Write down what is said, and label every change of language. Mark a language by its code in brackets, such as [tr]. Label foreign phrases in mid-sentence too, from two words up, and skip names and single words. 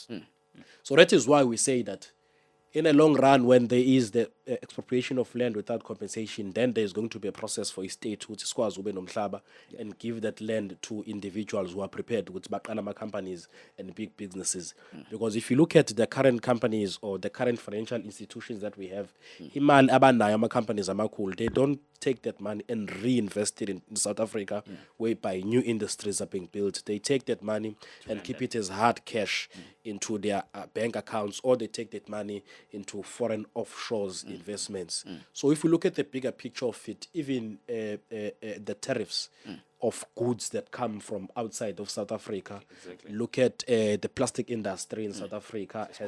[en] So that is why we say that in a long run, when there is the expropriation of land without compensation, then there is going to be a process for a state which is nomhlaba and give that land to individuals who are prepared with bakanama companies and big businesses. Because if you look at the current companies or the current financial institutions that we have, [zu] imali abanayo ama-companies amakhulu, [en] they don't take that money and reinvest it in South Africa, whereby new industries are being built. They take that money and keep it as hard cash into their bank accounts, or they take that money into foreign offshores investments. So if we look at the bigger picture of it, even the tariffs of goods that come from outside of South Africa, look at the plastic industry in South Africa has